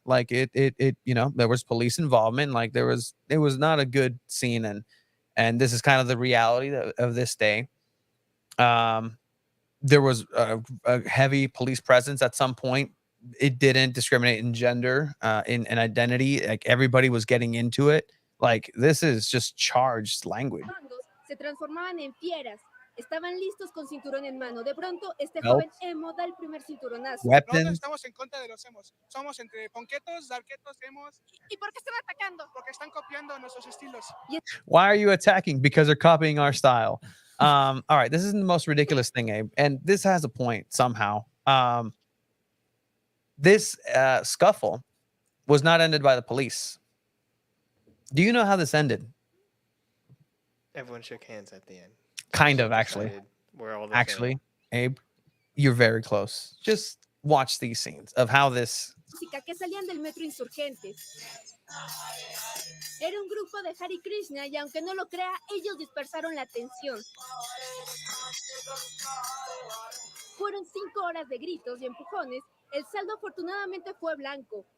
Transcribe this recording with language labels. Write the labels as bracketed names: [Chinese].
[English] Like, it there was police involvement. Like, it was not a good scene, and this is kind of the reality of this day. There was a heavy police presence at some point. It didn't discriminate in gender, in identity. Like, everybody was getting into it. Like, this is just charged language. [Spanish] Se transformaban en fieras. Estaban listos con cinturón en mano. De pronto, este [English] Nope. [Spanish] joven emo da el primer cinturonazo. [English] Weapons. [Spanish] Estamos en contra de los emos. Somos entre ponquetos, darketos, emos. ¿Y por qué están atacando? Porque están copiando nuestros estilos. [English] Why are you attacking? Because they're copying our style. All right, this isn't the most ridiculous thing, Abe, and this has a point somehow. This scuffle was not ended by the police. Do you know how this ended? Everyone shook hands at the end. Kind of, actually. Decided we're all the Actually, Abe, you're very close. Just watch these scenes of how this. [Spanish] Música que salían del metro Insurgentes. Era un grupo de Hare Krishna y aunque no lo crea, ellos dispersaron la atención. Fueron 5 horas de gritos y empujones. El saldo afortunadamente fue blanco.